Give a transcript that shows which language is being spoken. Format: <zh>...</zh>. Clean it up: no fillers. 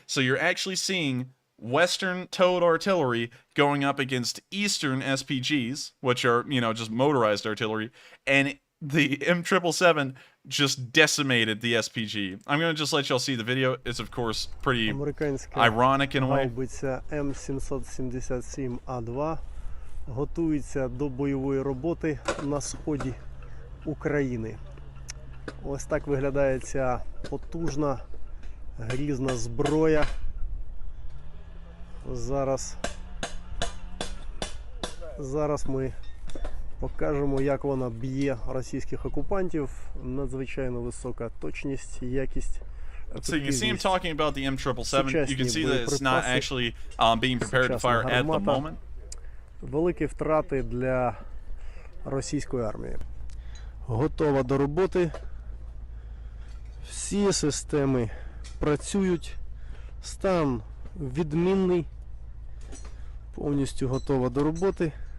<en>So you're actually seeing Western towed artillery going up against Eastern SPGs, which are, you know, just motorized artillery, and the M777 just decimated the SPG. I'm going to just let y'all see the video. It's, of course, pretty ironic in a way.</en> <uk>Гаубиця М777А2 готується до бойової роботи на сході України. Ось так виглядає ця потужна, грізна зброя. Зараз ми покажемо, як вона б'є російських окупантів. Надзвичайно висока точність, якість.</uk> <en>So you can see him talking about the M777. You can see that it's not actually being prepared to fire at the moment.</en> <uk>Великі втрати для російської армії. Готова до роботи. Всі системи працюють. Стан відмінний. Повністю готова до роботи.</uk>